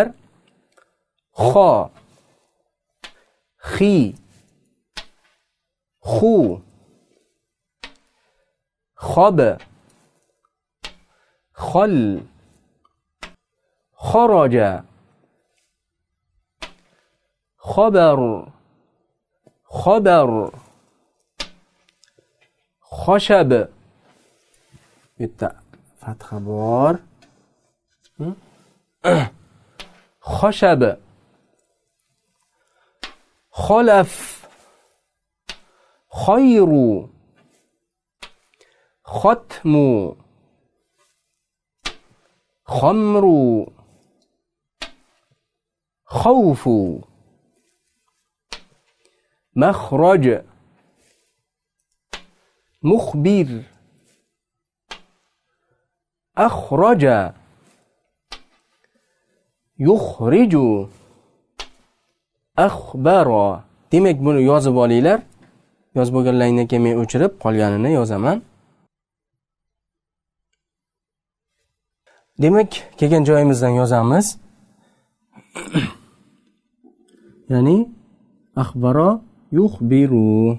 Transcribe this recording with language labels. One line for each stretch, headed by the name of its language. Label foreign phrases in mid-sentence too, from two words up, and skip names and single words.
Arabic: خَ خِ خُ خاب خال خرج خبر خبر خشب.
Uzbek: Bitta fatha bor.
Arabic: خشب خلف خير ختم خمر خوف مخرج مخبر أخرج يخرج أخبر.
Uzbek: Demek buni yozib olinglar. Yozib bo'lganlaringdan keyin men o'chirib qolganini yozaman. Demak, kelgan joyimizdan yozamiz.
Arabic: Ya'ni أخبر يخبر.